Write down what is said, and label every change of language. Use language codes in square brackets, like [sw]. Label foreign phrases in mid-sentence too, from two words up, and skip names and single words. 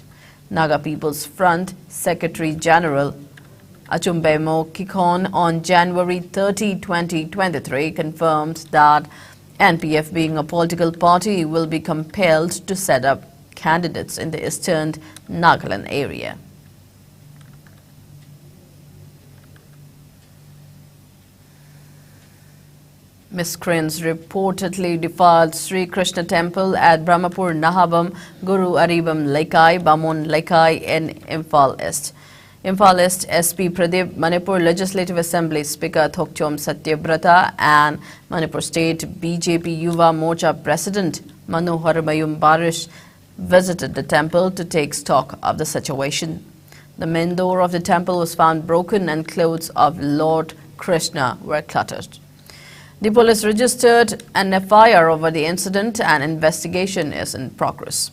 [en] Naga People's Front Secretary General Achumbemo Kikon on January 30, 2023 confirmed that NPF, being a political party, will be compelled to set up candidates in the eastern Nagaland area. Miscreants reportedly defiled Sri Krishna Temple at Brahmapur Nahabam Guru Aribam Laikai, Bamon Laikai in Imphal East. Imphal East SP Pradeep, Manipur Legislative Assembly Speaker Thokchom Satyabrata and Manipur State BJP Yuva Morcha President Manohar Mayum Barish visited the temple to take stock of the situation. The main door of the temple was found broken and clothes of Lord Krishna were cluttered. The police registered an FIR over the incident and investigation is in progress.